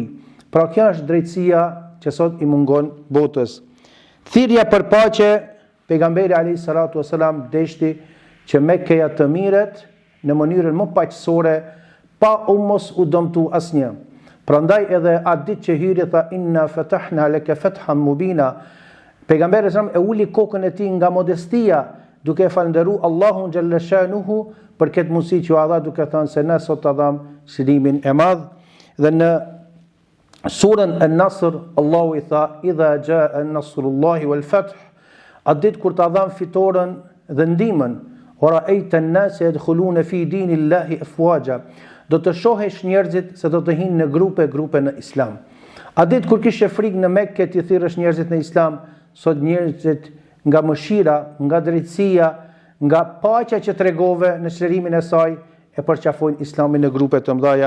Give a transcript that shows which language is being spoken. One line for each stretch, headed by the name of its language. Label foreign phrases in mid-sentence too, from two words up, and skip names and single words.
Albanian: Pra kjo është drejtësia që sot i mungon botës. Thirrja për paqe, pejgamberi
Arabic: عليه الصلاة والسلام
Albanian: deshti që Mekkeja të miret në mënyrën më paqësore, pa mos u dëmtu asnjë. Prandaj edhe atë ditë që hyri tha
Arabic: إنا فتحنا لك فتحا مبينا.
Albanian: Pejgamberi sa e uli kokën e tij nga modestia, duke falënderuar Allahun
Arabic: جل شأنه
Albanian: për këtë mundësi që Allah duke thënë se ne sot ta dham shërimin e madh. Dhe në surën An-Nasr Allahu i tha
Arabic: إذا جاء نصر الله والفتح,
Albanian: atë ditë kur ta dham fitoren dhe ndihmën,
Arabic: ورأيت الناس يدخلون في دين الله أفواجا,
Albanian: do të shohesh njerëzit se do të hinë në grupe në islam. A ditë kur kishe frikë në Mekke ti thirrësh njerëzit në islam, sot njerëzit nga mëshira, nga drejtësia, nga paqja që tregove në çlirimin e saj, e përqafojnë islamin në grupe të mëdha.